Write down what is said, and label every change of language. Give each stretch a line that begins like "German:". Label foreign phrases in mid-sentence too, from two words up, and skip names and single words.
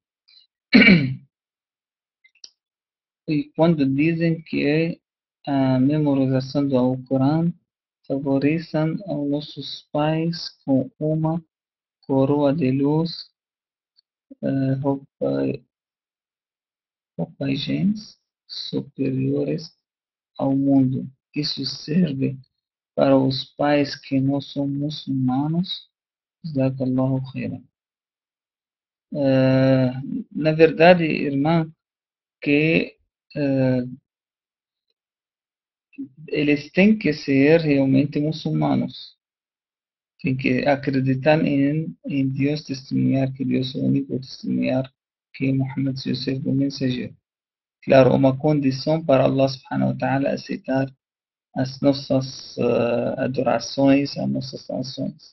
Portuguese: e quando dizem que a memorização do Alcorão favorecem aos nossos pais com uma coroa de luz, roupa, roupagens superiores ao mundo. Isso serve para os pais que não são muçulmanos.
Arabic: جزاك الله خيرا.
Portuguese: Na verdade, irmã, que eles têm que ser realmente muçulmanos. Tem que acreditar em Deus, testemunhar que Deus é o único, testemunhar que Muhammad é o mensageiro. Claro, uma condição para
Arabic: الله سبحانه وتعالى
Portuguese: aceitar as nossas adorações, as nossas ações.